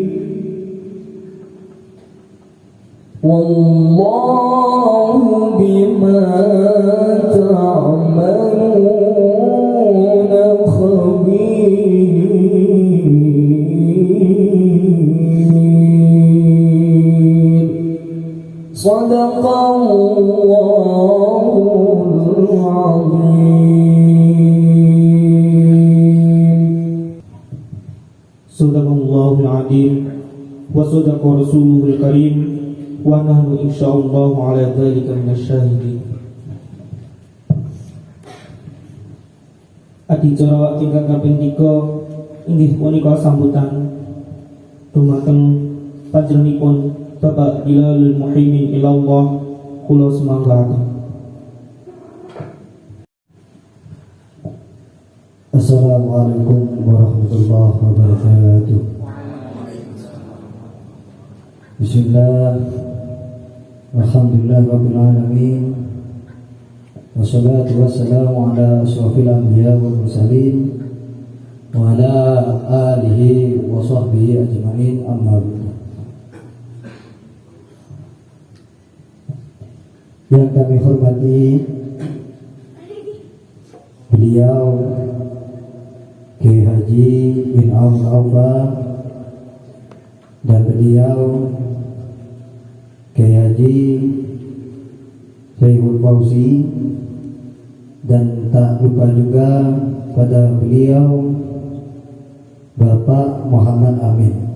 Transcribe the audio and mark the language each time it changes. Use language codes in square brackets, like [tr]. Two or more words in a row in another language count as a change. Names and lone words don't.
[ar] والله بما تعملون خبير صدق الله العظيم صدق الله العظيم وصدق رسوله الكريم ونحن إن شاء الله على ذلك من الشاهدين. [jv] Adicara ingkang kaping 3 inggih punika sambutan dumateng panjenenganipun Bapak Bilalul Muhaimin ilallah, kula semanggaken. [ar] السلام عليكم ورحمة الله وبركاته. بسم الله، الحمد لله رب العالمين، والصلاة والسلام على أشرف الأنبياء والمرسلين وعلى آله وصحبه أجمعين، أما بعد. [id] Yang kami hormati beliau Kiai Haji bin Aufa dan beliau Kiai Haji Syaikh Fauzi, dan tak lupa juga pada beliau Bapak Muhammad Amin,